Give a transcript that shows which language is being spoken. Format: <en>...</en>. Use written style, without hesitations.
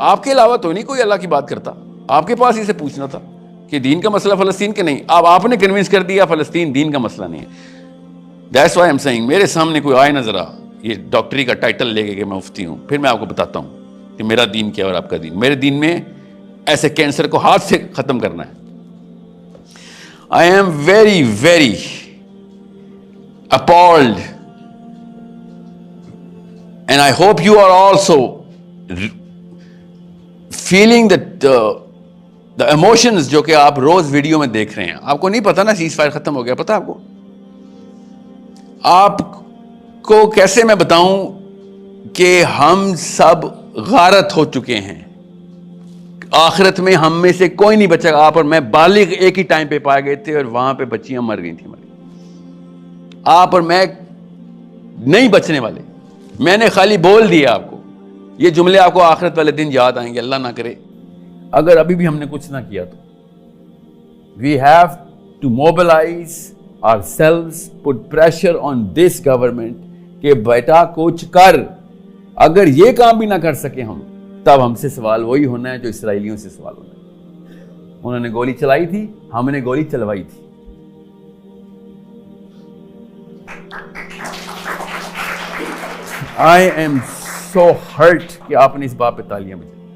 <ur>آپ کے علاوہ تو نہیں کوئی اللہ کی بات کرتا. آپ کے پاس اسے پوچھنا تھا کہ دین کا مسئلہ فلسطین کے نہیں. اب آپ نے کنونس کر دیا فلسطین دین کا مسئلہ نہیں ہے.</ur> <en>that's why I'm seeing</en> <ur>میرے سامنے کوئی آئے نہ ذرا یہ ڈاکٹری کا ٹائٹل لے کے کہ میں مفتی ہوں, پھر میں آپ کو بتاتا ہوں کہ میرا دین کیا اور آپ کا دین. میرے دین میں ایسے کینسر کو ہاتھ سے ختم کرنا ہے.</ur> <en>I am very, very appalled and I hope you are also feeling that the emotions</en> <ur>جو کہ آپ روز ویڈیو میں دیکھ رہے ہیں. آپ کو نہیں پتا نا سیز فائر ختم ہو گیا, پتا آپ کو؟ آپ کو کیسے میں بتاؤں کہ ہم سب غارت ہو چکے ہیں. آخرت میں ہم میں سے کوئی نہیں بچا. آپ اور میں بالغ ایک ہی ٹائم پہ پائے گئے تھے اور وہاں پہ بچیاں مر گئی تھیں. آپ اور میں نہیں بچنے والے. میں نے خالی بول دیا آپ کو. یہ جملے آپ کو آخرت والے دن یاد آئیں گے, اللہ نہ کرے اگر ابھی بھی ہم نے کچھ نہ کیا تو.</ur> <en>We have to mobilize ourselves, put pressure on this government</en> <ur>کہ بیٹا کچھ کر. اگر یہ کام بھی نہ کر سکے ہم, تب ہم سے سوال وہی ہونا ہے جو اسرائیلیوں سے سوال ہونا ہے. انہوں نے گولی چلائی تھی, ہم نے گولی چلوائی تھی.</ur> <en>I am so hurt</en> <ur>کہ آپ نے اس بات پہ تالیاں بجائی.</ur>